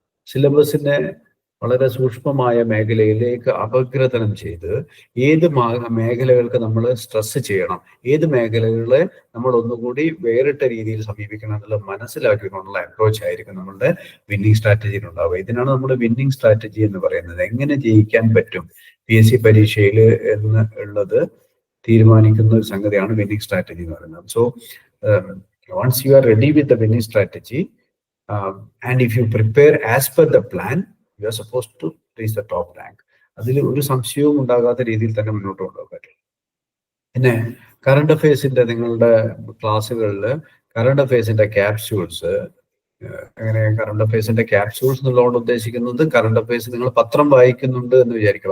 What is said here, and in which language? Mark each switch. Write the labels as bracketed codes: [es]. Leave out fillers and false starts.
[ml] സിലബസിന്റെ വളരെ സൂക്ഷ്മമായ മേഖലയിലേക്ക് അപഗ്രഥനം ചെയ്ത് ഏത് മേഖലകൾക്ക് നമ്മൾ സ്ട്രെസ് ചെയ്യണം, ഏത് മേഖലകളെ നമ്മൾ ഒന്നുകൂടി വേറിട്ട രീതിയിൽ സമീപിക്കണം എന്നുള്ളത് മനസ്സിലാക്കിക്കൊണ്ടുള്ള അപ്രോച്ച് ആയിരിക്കും നമ്മളുടെ വിന്നിങ് സ്ട്രാറ്റജിയിൽ ഉണ്ടാവുക. ഇതിനാണ് നമ്മൾ വിന്നിങ് സ്ട്രാറ്റജി എന്ന് പറയുന്നത്. എങ്ങനെ ജയിക്കാൻ പറ്റും PSC പരീക്ഷയിൽ എന്ന് ഉള്ളത് തീരുമാനിക്കുന്ന ഒരു സംഗതിയാണ് വിന്നിങ് സ്ട്രാറ്റജി എന്ന് പറയുന്നത്. [en] So once you are ready with the winning strategy and if you prepare as per the plan, you are supposed to reach the top rank. [ml] അതിൽ ഒരു സംശയവും ഉണ്ടാകാത്ത രീതിയിൽ തന്നെ മുന്നോട്ട് കൊണ്ടുപോകാൻ പറ്റും. പിന്നെ കറണ്ട് അഫയേഴ്സിന്റെ നിങ്ങളുടെ ക്ലാസ്സുകളിൽ കറണ്ട് അഫയേഴ്സിന്റെ ക്യാപ്സ്യൂൾസ്, അങ്ങനെ കറണ്ട് അഫയേഴ്സിന്റെ ക്യാപ്സ്യൂൾസ് എന്നുള്ളതുകൊണ്ട് ഉദ്ദേശിക്കുന്നത് കറണ്ട് അഫയേഴ്സ് നിങ്ങൾ പത്രം വായിക്കുന്നുണ്ട് എന്ന് വിചാരിക്കുക.